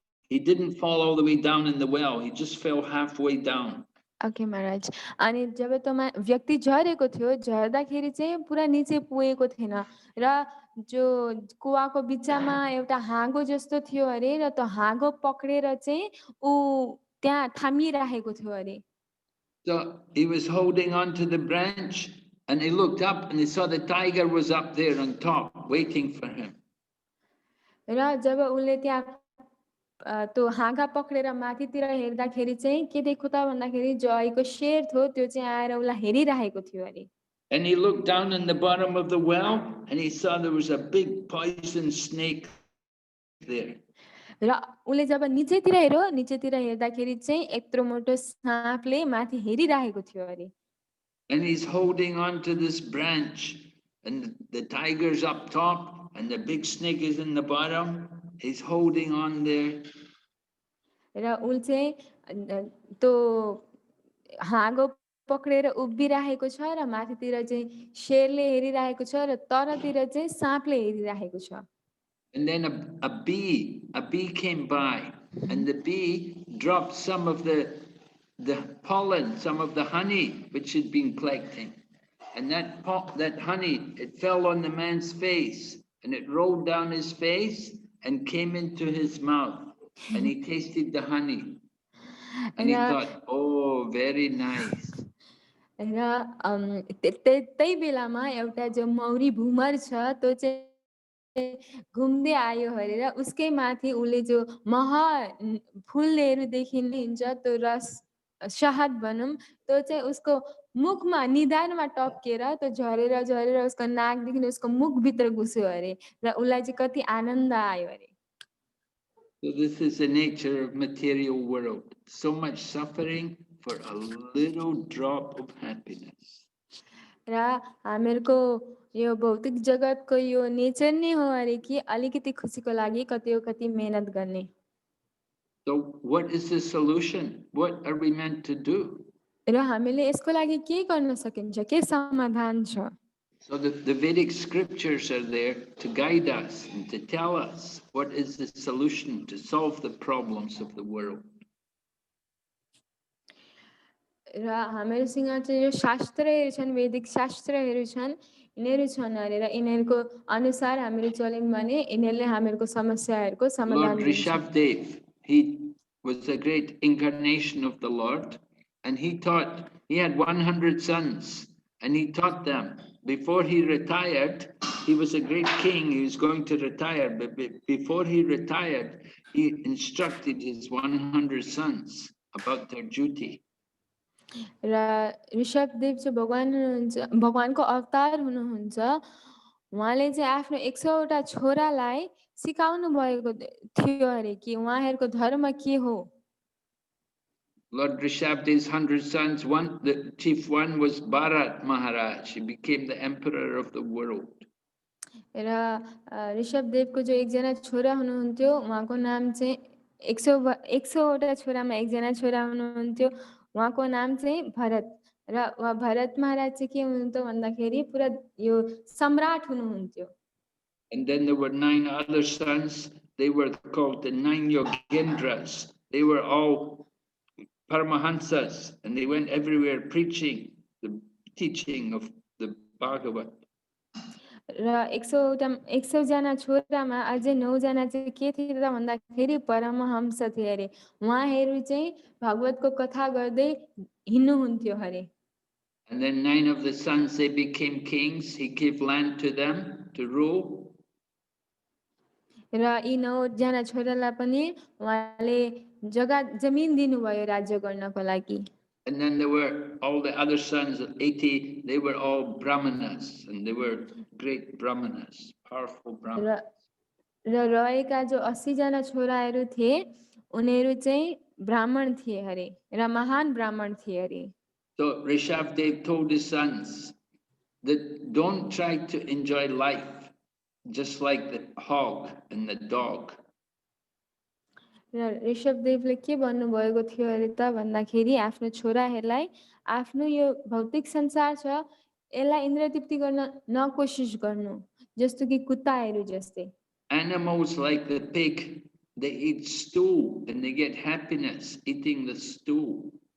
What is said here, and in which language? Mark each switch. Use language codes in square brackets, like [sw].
[en] He didn't fall all the way down in the well. He just fell halfway down. Okay, Maharaj. [ne] अनि जब त्यो व्यक्ति झरेको थियो झर्दाखेरि चाहिँ पुरा निचे पुगेको थिएन र जो कुवाको बिचमा एउटा हाँगो जस्तो थियो अरे र त्यो हाँगो पक्रेर चाहिँ ऊ त्यहाँ थामिरहेको थियो अरे [en] So he was holding on to the branch, and he looked up and he saw the tiger was up there on top waiting for him. [ne] र जब उसले त्यहाँ त्यो हाँगा पक्रेर माथितिर हेर्दाखेरि चाहिँ के देख्यो त भन्दाखेरि जो अहिलेको शेर थियो त्यो चाहिँ आएर उसलाई हेरिरहेको थियो अरे [en] And he looked down in the bottom of the well, and he saw there was a big poison snake there. [ne] र उसले जब निचेतिर हेर्यो निचेतिर हेर्दाखेरि चाहिँ यत्रो मोटो साँपले माथि हेरिरहेको थियो अरे [en] And he's holding on to this branch, and the tiger's up top, and the big snake is in the bottom. He's holding on there. [ne] र उ चाहिँ त्यो हाँगो पक्रेर उभिरहेको छ र माथितिर चाहिँ शेरले हेरिरहेको छ र तलतिर चाहिँ साँपले हेरिरहेको छ। [en] And then a bee came by, and the bee dropped some of the pollen, some of the honey which he'd been collecting. And that honey, it fell on the man's face, and it rolled down his face and came into his mouth. And he tasted the honey. And he thought, oh, very nice. [ne] र त्यही बेलामा एउटा जो मौरी भुमर छ त्यो चाहिँ घुम्दै आयो अरे र उसकै माथि उसले जो मह फुलहरू देखिन्छ त्यो रस शहद भनौँ त्यो चाहिँ उसको मुखमा निधारमा टप्केर त्यो झरेर झरेर उसको नाकदेखि उसको मुखभित्र घुस्यो अरे र उसलाई चाहिँ कति आनन्द आयो अरे। [en] So this is the nature of material world. So much suffering for a little drop of happiness. [ne] र हामीहरूको यो भौतिक जगतको यो नेचर नै हो अरे कि अलिकति खुसीको लागि कति मेहनत गर्ने। [en] So what is the solution? What are we meant to do? [ne] र हामीले यसको लागि के गर्न सकिन्छ, के समाधान छ? [en] So the Vedic scriptures are there to guide us and to tell us what is the solution to solve the problems of the world. [ne] र हामीहरूसँग चाहिँ यो शास्त्रहरू छन्, वैदिक शास्त्रहरू छन्, यिनीहरू छन् अरे र यिनीहरूको अनुसार हामीहरू चल्यौँ भने यिनीहरूले हामीहरूको समस्याहरूको समाधान [en] Lord [ne] दिन्छ। [en] Rishabdev, he was a great incarnation of the Lord, and he had 100 sons, and he taught them. Before he retired, he was a great king, he was going to retire, but before he retired, he instructed his 100 sons about their duty. [ne] र ऋषभदेव चाहिँ भगवान हुनुहुन्छ, भगवानको अवतार हुनुहुन्छ। उहाँले चाहिँ आफ्नो 100वटा छोरालाई सिकाउनु भएको थियो अरे कि उहाँहरूको धर्म के हो। [en] Lord Rishabdev's 100 sons, the chief one was Bharat Maharaj. He became the emperor of the world. [ne] र ऋषभदेवको जो एकजना छोरा हुनुहुन्थ्यो उहाँको नाम चाहिँ 100वटा छोरामा एकजना छोरा हुनुहुन्थ्यो, उहाँको नाम चाहिँ भरत। र उहाँ भरत महाराज चाहिँ के हुनुहुन्थ्यो भन्दाखेरि पुरा यो सम्राट हुनुहुन्थ्यो। [en] And then there were 9 other sons. They were called the 9 Yogendras. They were all Paramahansas, and they went everywhere preaching the teaching of the Bhagavad. [ne] र 100जना छोरामा अझै 9जना चाहिँ के थिए त भन्दाखेरि परमहंस थिए अरे। उहाँहरू चाहिँ भगवतको कथा गर्दै हिँड्नुहुन्थ्यो अरे। [en] And then 9 of the sons, they became kings. He gave land to them to rule. [ne] र यी 9जना छोरालाई पनि उहाँले जमिन दिनुभयो राज्य गर्नको लागि। [en] And then there were all the other sons, 80, they were all Brahmanas, and they were great Brahmanas, powerful Brahmanas. [ne] र रहेका जो 80जना छोराहरू थिए उनीहरू चाहिँ ब्राह्मण थिए अरे र महान ब्राह्मण थिए अरे। [en] So Rishabdev told his sons that don't try to enjoy life just like the hog and the dog. [ne] र ऋषभदेवले के भन्नुभएको थियो अरे त भन्दाखेरि आफ्नो छोराहरूलाई आफ्नो यो भौतिक संसार छ यसलाई इन्द्रतृप्ति गर्न नकोसिस गर्नु, जस्तो कि कुत्ताहरू जस्तै। [en] Animals like the pig, they eat stool and they get happiness eating the stool.